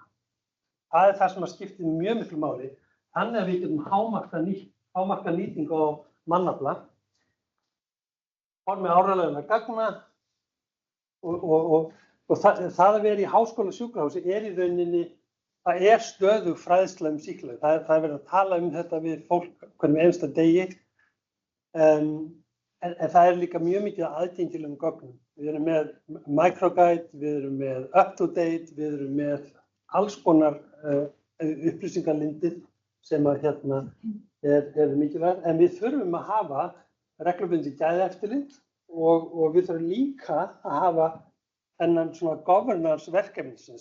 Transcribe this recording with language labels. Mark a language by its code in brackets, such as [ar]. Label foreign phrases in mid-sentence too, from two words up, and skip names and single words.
[is] Það er það sem skiptir mjög miklu máli, þannig að við getum hámarka nýtingu á mannafla, formi áreiðanlegra gagna og það að vera í háskóla sjúkrahúsi er í rauninni, það er stöðug fræðsla sýklalyf. Það er verið að tala þetta við fólk hverjum einasta degi, en það er líka mjög mikið aðgengilegum gögnum. Við erum með microguide, við erum með up-to-date, við erum með alls konar upplýsingarlindir sem að hérna er mikilvægt, en við þurfum að hafa reglubundið gæðaeftirlit og við þurfum líka að hafa þennan svona governance verkefnisins.